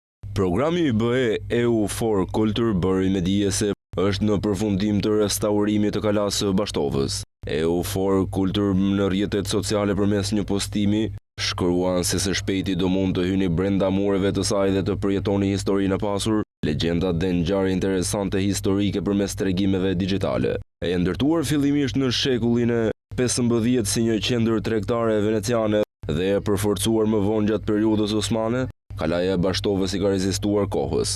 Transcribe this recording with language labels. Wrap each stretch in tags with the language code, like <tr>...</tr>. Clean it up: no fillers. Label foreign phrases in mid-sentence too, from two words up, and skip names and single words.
<sq>Programi i BE EU for Culture bëri me dije se është në përfundim të restaurimit të kalasë së Bashtovës. EU for Culture në rrjetet sociale përmes një postimi shkruan se së shpejti do mund të hyni brenda mureve të saj dhe të përjetoni historinë e pasur, legjendat dhe ngjarje interesante historike përmes tregimeve digjitale. E ndërtuar fillimisht në shekullin e 15 si një qendër tregtare veneciane dhe e përforcuar më vonë gjatë periudhës osmane, kalaja e Bashtovës i ka rezistuar kohës.</sq>